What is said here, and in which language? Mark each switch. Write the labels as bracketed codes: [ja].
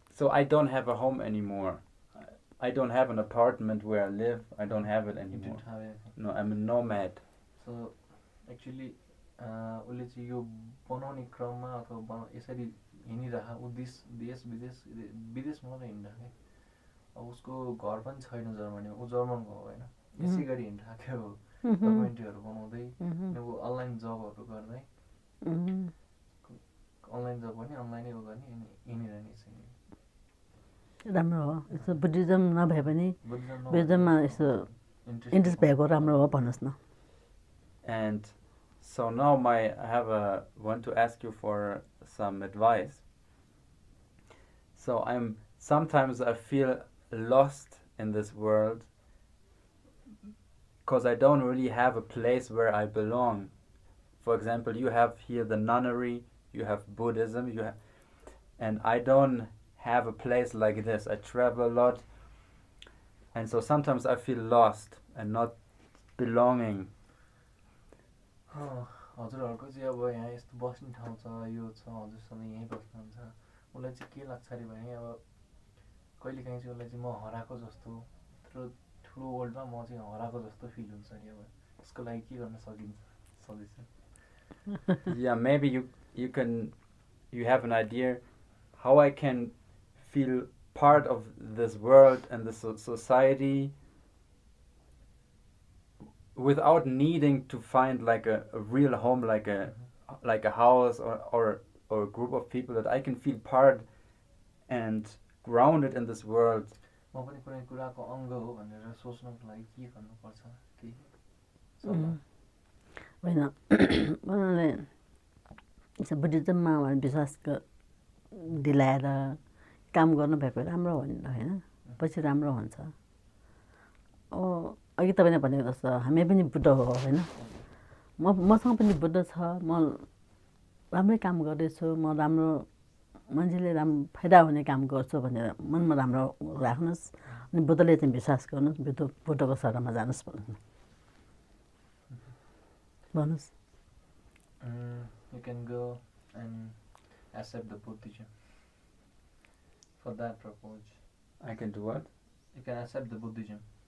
[en] So I don't have a home anymore. I don't have an apartment where I live. I don't have it anymore. You don't have anything. No, I'm a nomad. So actually [ne] उसले चाहिँ यो बनाउने क्रममा अथवा यसरी हिँडिरह ऊ देश विदेश मात्रै हिँडिरहेको अब उसको घर पनि छैन जर्मनीमा ऊ जर्मनको हो होइन यसै गरी हिँडिरहेको हो डकुमेन्ट्रीहरू बनाउँदै ऊ अनलाइन जबहरू गर्दै अनलाइन जब पनि अनलाइनै उ गर्ने अनि हिँडिरहने चाहिँ राम्रो हो यसो बुद्धिज्म नभए पनि बुद्धिज्ममा यसो इन्ट्रेस्ट भएको राम्रो हो भन्नुहोस् न [en] And so now I want to ask you for some advice. So sometimes I feel lost in this world because I don't really have a place where I belong. For example, you have here the nunnery, you have Buddhism, and I don't have a place like this. I travel a lot, and so sometimes I feel lost and not belonging. [ne] हजुरहरूको चाहिँ अब यहाँ यस्तो बस्ने ठाउँ छ यो छ हजुरसँग यहीँ बस्नुहुन्छ उसलाई चाहिँ के लाग्छ अरे भने अब कहिलेकाहीँ चाहिँ उसलाई चाहिँ म हराएको जस्तो यत्रो ठुलो वर्ल्डमा म चाहिँ हराएको जस्तो फिल हुन्छ अरे अब यसको लागि के गर्न सकिन्छ suggestion [en] Yeah, maybe you have an idea how I can feel part of this world and this society without needing to find like a real home, like a house or a group of people, that I can feel part and grounded in this world. [ne] म पनि कुनै कुराको अङ्ग हो भनेर सोच्नको लागि के गर्नुपर्छ केही होइन उनीहरूले बुद्धिज्ममा विश्वास दिलाएर काम गर्नु भएको राम्रो हो नि होइन पछि राम्रो हुन्छ अघि तपाईँले भनेको जस्तो हामी पनि बुद्ध हो होइन मसँग पनि बुद्ध छ म राम्रै काम गर्दैछु म राम्रो मान्छेले फाइदा हुने काम गर्छु भनेर मनमा राम्रो राख्नुहोस् अनि बुद्धले चाहिँ विश्वास गर्नुहोस् बुद्धको शरणमा जानुहोस् भन्नुहोस् [en] You can go and accept the Buddhism. For that purpose. I can do what? You can accept the Buddhism.